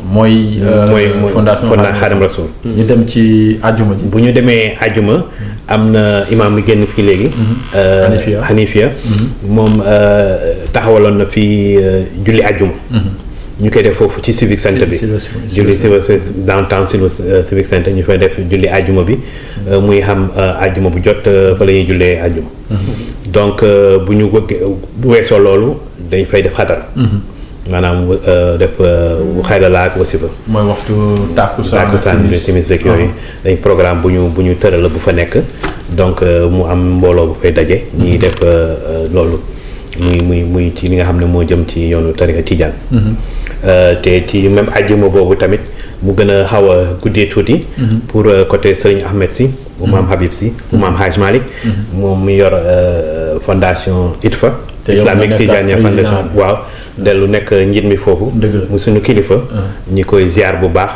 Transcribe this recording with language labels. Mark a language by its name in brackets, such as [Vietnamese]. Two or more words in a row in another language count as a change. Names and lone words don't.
[Wolof] mooy fondation Xaadimu Rasuul ñu dem ci àjjuma ji bu ñu demee àjjuma am na imaam bi génn fii léegi Hanifia moom taxawaloon na fii julli àjjuma ñu koy def foofu ci [English] civic center [Wolof] bi julli [English] downtown civic center [Wolof] ñu fay def julli àjjuma bi muy xam àjjuma bu jot fa la ñuy jullee àjjuma donc bu weesoo loolu dañ fay def xadara maanaam def xayrala ak wasifa mooy waxtu tàkkusaan timis beeg yooyu dañ programme bu ñu tëral bu fa nekk donc mu am mbooloo bu fay daje ñuy def loolu muy ci li nga xam ne moo jëm ci yoonu tarixa Tijaan te ci même àjjuma boobu tamit mu gën a xaw a guddee tuuti pour côté Serigne Ahmed Sy bu maam Habib Sy bu maam Haj Malick moom mu yor fondation ITFA Islamic Tijaniya Foundation waaw dellu nekk njiit mi foofu mu suñu kilifa ñi koy ziar bu baax